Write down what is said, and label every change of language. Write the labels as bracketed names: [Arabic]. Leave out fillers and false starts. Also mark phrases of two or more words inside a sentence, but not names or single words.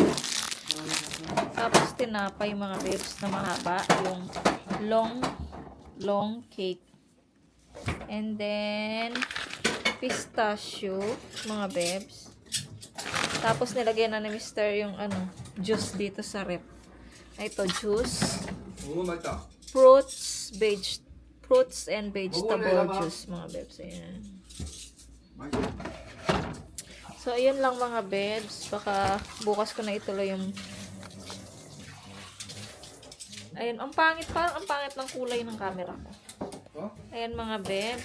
[Filipino] Tapos, tinapay mga babes na mahaba. [English] Yung long cake. And then, pistachio, [Filipino] mga babes. Tapos, nilagyan na ni Mr. yung juice dito sa rep. Ito, juice. [Korean] 오 맛있다. [English] Fruits and vegetable [Filipino] Laban. juice, mga babes. Ayan. [Korean] 맛있어. [Filipino] So, ayun lang mga babes. Baka bukas ko na ituloy yung... Ayun, parang ang pangit ng kulay ng camera ko. [Korean] 어? [Filipino] Ayan mga babes.